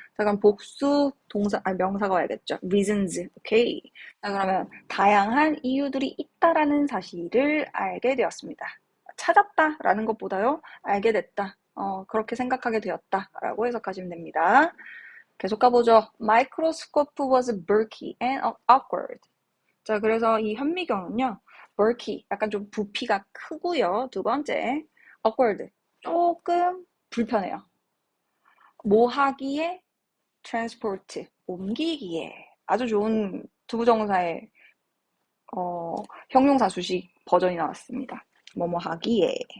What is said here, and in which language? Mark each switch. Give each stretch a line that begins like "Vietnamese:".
Korean: 자, 그럼 복수 동사, 명사가 와야겠죠. reasons, 오케이. 자, 그러면 다양한 이유들이 있다라는 사실을 알게 되었습니다. 찾았다라는 것보다요, 알게 됐다. 그렇게 생각하게 되었다라고 해석하시면 됩니다. 계속 가보죠.
English: Microscope was bulky and awkward.
Korean: 자, 그래서 이 현미경은요, bulky, 약간 좀 부피가 크고요. 두 번째, awkward, 조금 불편해요. 뭐 하기에? transport, 옮기기에. 아주 좋은 두부정사의 형용사 수식 버전이 나왔습니다. 뭐뭐 하기에.